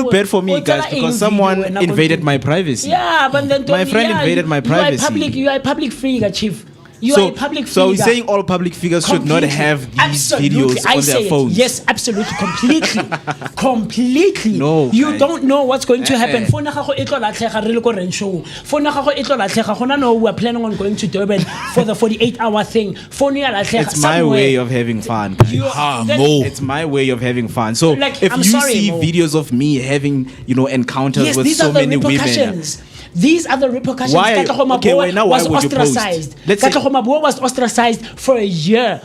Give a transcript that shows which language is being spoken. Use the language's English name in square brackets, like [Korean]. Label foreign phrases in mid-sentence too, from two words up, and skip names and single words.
[English] Feel bad for me, guys, because someone invaded my privacy. Yeah, but then My friend invaded my privacy. You are a public figure, chief. You are a public figure. So he's saying all public figures should not have these videos on their phones. Yes, absolutely, completely. No, you guys. don't know what's going to happen. [Tswana] Phone ya gago e tlo latlhega re le ko [English] rent show. [Tswana] Phone ya gago e tlo latlhega. Gona no [English] we are planning on going to Durban for the 48-hour thing. [Tswana] Phone ya latlhega. [English] It's my way of having fun. It's my way of having fun. So Like, if I'm you sorry, see Mo. videos of me having, encounters Yes, with these so are the many women. repercussions. These are the repercussions. Why- Katlego okay, Maboa wait, now why was would you post? ostracized. Let's say- Katlego Maboa was ostracized for a year.